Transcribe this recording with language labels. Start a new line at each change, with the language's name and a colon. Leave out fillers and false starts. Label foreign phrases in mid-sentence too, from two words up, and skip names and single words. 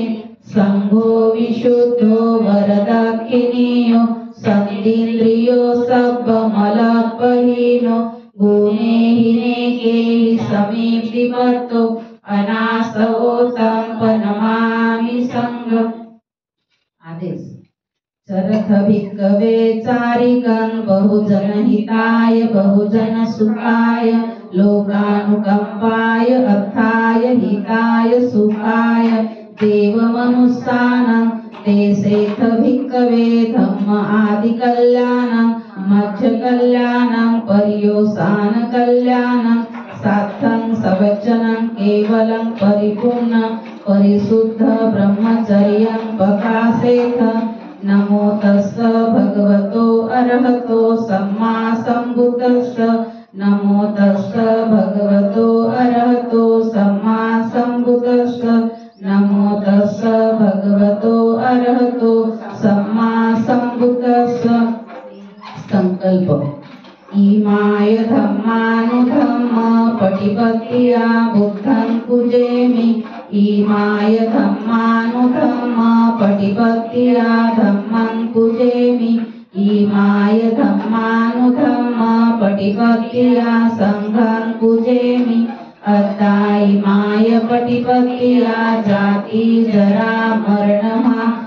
Pali: संघो विशुद्धो वरदक्षिणीयो सन्तीन्द्रियो सर्वमलपहीनो गुणेहीने के समीपवर्तो अनासवोतं प्रणमामि संघ।
Hindi: आदेश।
Pali: चरथ भिक्खवे चारिकं बहुजन हिताय बहुजन सुखाय लोकानुकंपाय अर्थाय हिताय सुखाय देवमनुस्सानं ते सेथ भिक्खवे धम्म आदि कल्याणं मध्य कल्याणं पर्योसान कल्याणं सार्थं सवचनं केवलं परिपूर्ण परिशुद्ध ब्रह्मचर्यं प्रकाशेथ नमो तस्स भगवतो अरहतो सम्मा सम्बुद्धस्स नमो तस्स भगवतो अरहतो सम्मा सम्बुद्धस्स नमो तस्स भगवतो अरहतो सम्मा सम्बुद्धस्स संकल्प इमाय धम्मानुधम्म पटिपत्तिया बुद्धं पूजेमि इमाय धम्मानुधम्म पटिपत्तिया धम्मं पूजेमि इमाय धम्मानुधम्म पटिपत्तिया संघं पूजेमि अद्धा इमाय पटिपत्तिया जाति जरा मरणमा